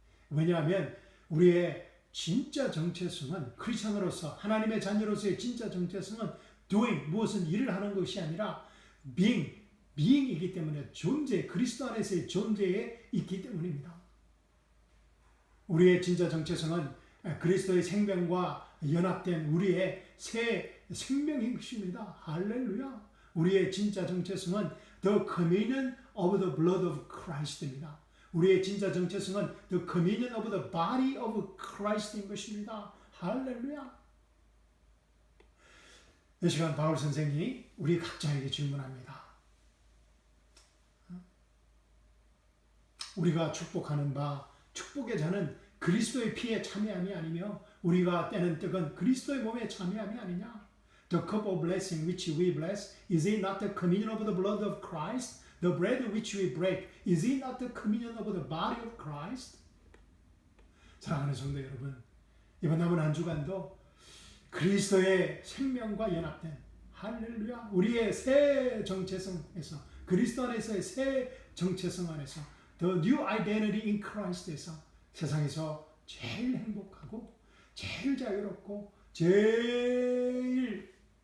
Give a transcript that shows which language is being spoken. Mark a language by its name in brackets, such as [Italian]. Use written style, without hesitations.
[Korean] 왜냐하면 우리의 진짜 정체성은 크리스천으로서 하나님의 자녀로서의 진짜 정체성은 doing, 무엇은 일을 하는 것이 아니라 being이기 때문에 그리스도 안에서의 존재에 있기 때문입니다. 우리의 진짜 정체성은 그리스도의 생명과 연합된 우리의 새 생명인 것입니다. 할렐루야. 우리의 진짜 정체성은 [English] the communion of the blood of Christ입니다. [Korean] 우리의 진짜 정체성은 [English] the communion of the body of Christ인 것입니다. [Korean] 할렐루야. 이 시간 바울 선생이 우리 각자에게 질문합니다. 우리가 축복하는 바 축복의 자는 그리스도의 피에 참여함이 아니며 우리가 떼는 떡은 그리스도의 몸에 참여함이 아니냐. [English] The cup of blessing which we bless, is it not the communion of the blood of Christ? The bread which we break, is it not the communion of the body of Christ? [Korean] 사랑하는 성도 여러분, 이번 남은 한 주간도 그리스도의 생명과 연합된 할렐루야, 우리의 새 정체성에서, 그리스도 안에서의 새 정체성 안에서, [English] the new identity in Christ [Korean] 에서 세상에서 제일 행복하고 제일 자유롭고 제일